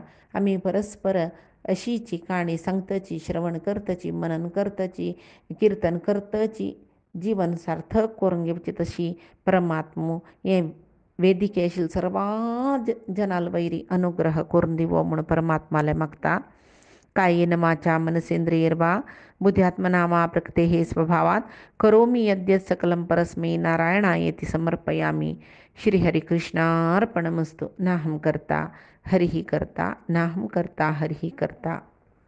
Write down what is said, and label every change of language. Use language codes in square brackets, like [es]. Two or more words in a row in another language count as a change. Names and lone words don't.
[kok] आम्ही परस्पर अशीची काणी सांगतची, श्रवण करतची, मनन करतची, कीर्तन करतची, जीवन सार्थक करून घेवची. तशी परमात्मो हे वेदिकेशील सर्व जनाल वैरी अनुग्रह करून दिवो म्हणून परमात्माला मागता. [sa] कायेन वाचा मनसेंद्रियर्वा बुद्ध्यात्मना वा प्रकृतेः स्वभावात करोमि यद्यत् सकलं परस्मै नारायणायेति समर्पयामि. श्रीहरिकृष्णार्पणमस्तु. नाहं कर्ता हरिः कर्ता, नाहं कर्ता हरिः कर्ता.